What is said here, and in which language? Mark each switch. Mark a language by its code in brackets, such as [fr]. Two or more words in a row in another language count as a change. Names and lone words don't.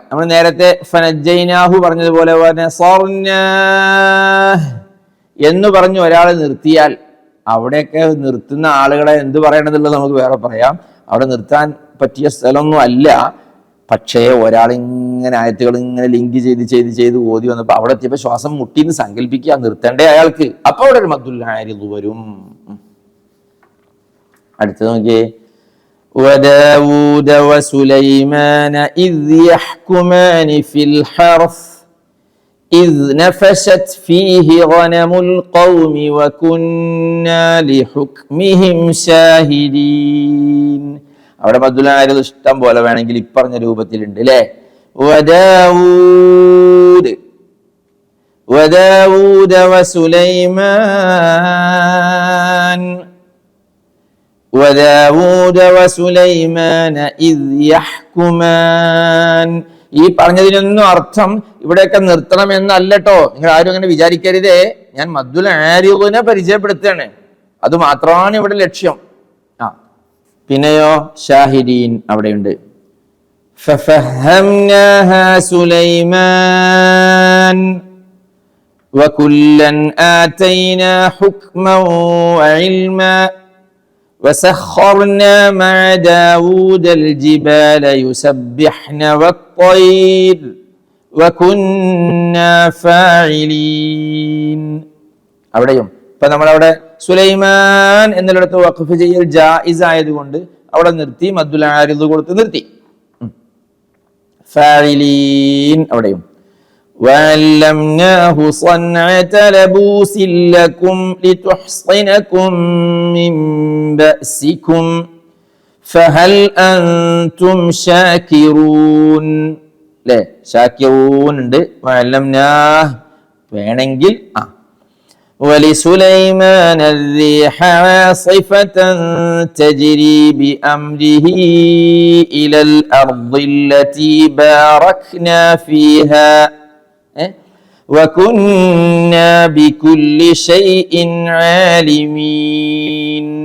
[ml] നമ്മൾ നേരത്തെ ഫനജ്ജൈനാഹു പറഞ്ഞതുപോലെ എന്ന് പറഞ്ഞു ഒരാൾ നിർത്തിയാൽ അവിടെയൊക്കെ നിർത്തുന്ന ആളുകളെ എന്ത് പറയണമെന്നുള്ളത് നമുക്ക് വേറെ പറയാം. അവിടെ നിർത്താൻ പറ്റിയ സ്ഥലമൊന്നും അല്ല. പക്ഷേ ഒരാളിങ്ങനെ ആയത്തുകൾ ഇങ്ങനെ ലിങ്ക് ചെയ്ത് ഓതി വന്നപ്പോൾ അവിടെ എത്തിയപ്പോൾ ശ്വാസം മുട്ടിന്ന് സങ്കല്പിക്കുക, നിർത്തേണ്ടേ അയാൾക്ക്. അപ്പൊ അവിടെ ഒരു [ar] مد العارض [ml] വരും. അടുത്ത് നോക്കിയേ. [ar] وَدَاوُودَ وَسُلَيْمَانَ إِذْ يَحْكُمَانِ فِي الْحَرْثِ إِذْ نَفَشَتْ فِيهِ غَنَمُ الْقَوْمِ وَكُنَّا لِحُكْمِهِمْ شَاهِدِينَ. [ml] അവിടെ [ar] مد العارض [ml] ഇഷ്ടം പോലെ വേണമെങ്കിൽ ഇപ്പറഞ്ഞ രൂപത്തിലുണ്ട്, അല്ലേ? [ar] وَدَاوُودَ وَسُلَيْمَانَ إِذْ يَحْكُمَانِ. [ml] ഈ പറഞ്ഞതിനൊന്നും അർത്ഥം ഇവിടെയൊക്കെ നിർത്തണം എന്നല്ല കേട്ടോ. നിങ്ങൾ ആരും അങ്ങനെ വിചാരിക്കരുതേ. ഞാൻ [ar] مد العارض [ml] പരിചയപ്പെടുത്തുകയാണ്, അത് മാത്രമാണ് ഇവിടെ ലക്ഷ്യം. പിന്നെയോ ഷാഹിദീൻ അവിടെയുണ്ട്. [ar] فَفَهَّمْنَاهَا سُلَيْمَانَ وَكُلًّا آتَيْنَا حُكْمًا وَعِلْمًا وَسَخَّرْنَا مَعَ دَاوُودَ الْجِبَالَ يُسَبِّحْنَ الطير وكنا فاعلين. [ml] അവിടെയും ഇപ്പൊ നമ്മളവിടെ സുലൈമാൻ എന്നിടത്ത് വഖഫ് ചെയ്യൽ ജായിസ് ആയതുകൊണ്ട് അവിടെ നിർത്തി, [ar] مد العارض [ml] കൊടുത്ത് നിർത്തി. [ar] ഫാഇലീൻ അവിടെയും وعلمناه صنعة لبوس لكم لتحصنكم من بأسكم فهل أنتم شاكرون. [ml] അല്ലേ, ഷാക്കിറൂൻ ഉണ്ട്. [ar] وعلمناه വേണമെങ്കിൽ ولسليمان الريح عاصفة تجري بأمره إلى الأرض التي باركنا فيها وكنا بكل شيء عالمين.